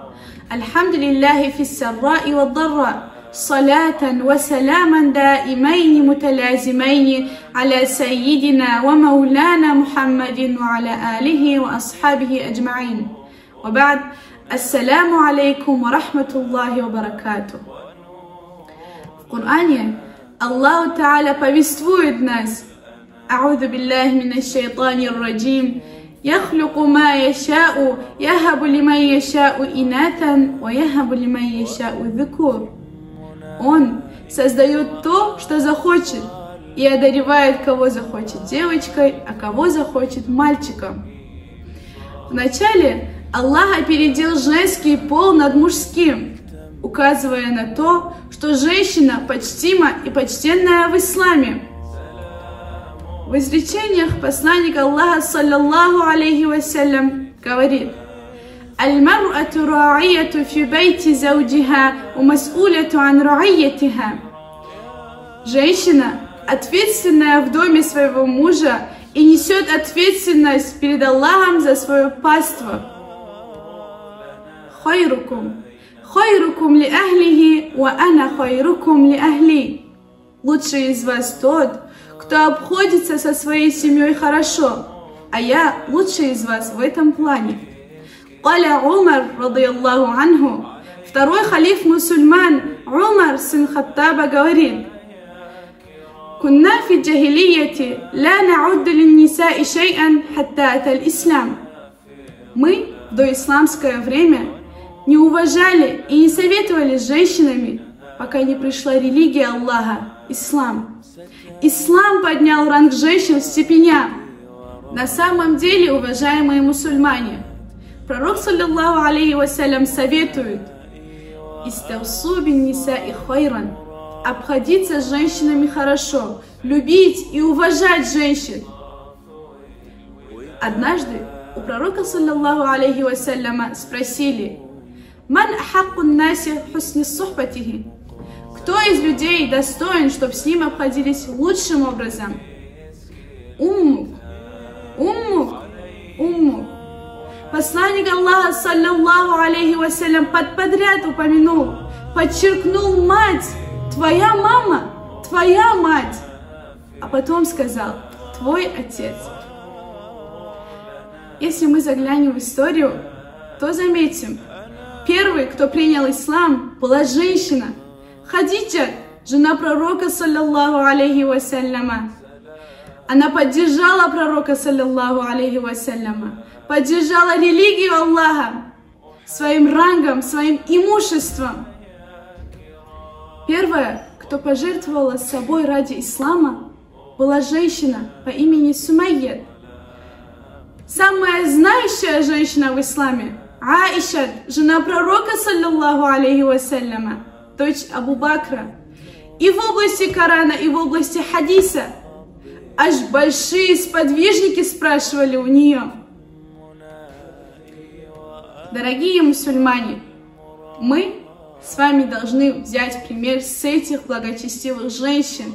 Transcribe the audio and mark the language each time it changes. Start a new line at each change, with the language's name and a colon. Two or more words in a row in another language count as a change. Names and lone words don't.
Arabic: الحمد لله في السراء والضراء. صلاة وسلاما دائمين متلازمين على سيدنا ومولانا محمد وعلى آله وأصحابه أجمعين. وبعد. السلام عليكم ورحمة الله وبركاته.
Russian: В Коране Аллах Та'аля повествует нас:
Arabic: «أعوذ بالله من الشيطان الرجيم, يخلق ما يشاء يهب لمن يشاء إناثا ويهب لمن يشاء الذكور».
Russian: Он создает то, что захочет, и одаривает кого захочет девочкой, а кого захочет мальчиком. Вначале Аллах опередил женский пол над мужским, указывая на то, что женщина почтима и почтенная в исламе. В изречениях посланника Аллаха,
Arabic: صلى الله عليه وسلم,
Russian: говорит:
Arabic: «المرأة راعية في بيت زوجها ومسؤولة عن رعيتها».
Russian: Женщина ответственная в доме своего мужа и несет ответственность перед Аллахом за свое паство.
Arabic: خيركم لأهله وأنا خيركم لأهلي.
Russian: Лучший из вас тот, кто обходится со своей семьей хорошо, а я лучший из вас в этом плане.
Arabic: قال عمر رضي الله عنه,
Russian: второй халиф мусульман Умар, сын Хаттаба, говорит:
Arabic: «كنا في الجاهلية لا نعد النساء شيئا حتى أتى الإسلام».
Russian: Мы в доисламское время не уважали и не советовали с женщинами, пока не пришла религия Аллаха, ислам. Ислам поднял ранг женщин в степенях. На самом деле, уважаемые мусульмане, пророк,
Arabic: صلى الله عليه وسلم,
Russian: советует:
Arabic: «استوصوا بالنساء خيرا»,
Russian: обходиться с женщинами хорошо, любить и уважать женщин. Однажды у пророка,
Arabic: صلى الله عليه وسلم,
Russian: спросили:
Arabic: «من أحق الناس بحسن صحبته?»
Russian: Кто из людей достоин, чтобы с ним обходились лучшим образом?
Arabic: أمك.
Russian: Посланник Аллаха,
Arabic: صلى الله عليه وسلم,
Russian: подряд упомянул, подчеркнул мать, твоя мама, твоя мать, а потом сказал: твой отец. Если мы заглянем в историю, то заметим, первой, кто принял ислам, была женщина. Хадиджа, жена пророка,
Arabic: صلى الله عليه وسلم.
Russian: Она поддержала пророка,
Arabic: صلى الله عليه وسلم,
Russian: поддержала религию Аллаха своим рангом, своим имуществом. Первая, кто пожертвовала собой ради ислама, была женщина по имени Сумайя. Самая знающая женщина в исламе — Аиша, жена пророка,
Arabic: صلى الله عليه وسلم,
Russian: дочь Абу Бакра. И в области Корана, и в области хадиса аж большие сподвижники спрашивали у нее. Дорогие мусульмане, мы с вами должны взять пример с этих благочестивых женщин.